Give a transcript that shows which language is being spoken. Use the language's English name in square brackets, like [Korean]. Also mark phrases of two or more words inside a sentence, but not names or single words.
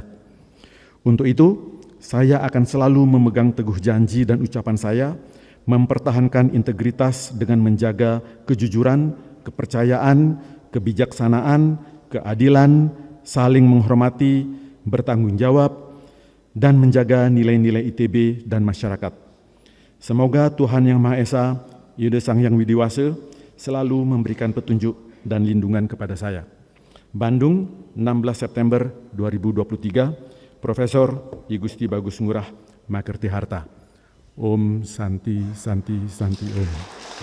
[Indonesian] Untuk itu, saya akan selalu memegang teguh janji dan ucapan saya, mempertahankan integritas dengan menjaga kejujuran, kepercayaan, kebijaksanaan, keadilan, saling menghormati, bertanggung jawab, dan menjaga nilai-nilai ITB dan masyarakat. Semoga Tuhan Yang Maha Esa, Yuda Sang Yang Widiwasa, selalu memberikan petunjuk dan lindungan kepada saya. Bandung, 16 September 2023, Profesor I Gusti Bagus Ngurah Makerti Harta. [Sanskrit] Om Santi Santi Santi Om.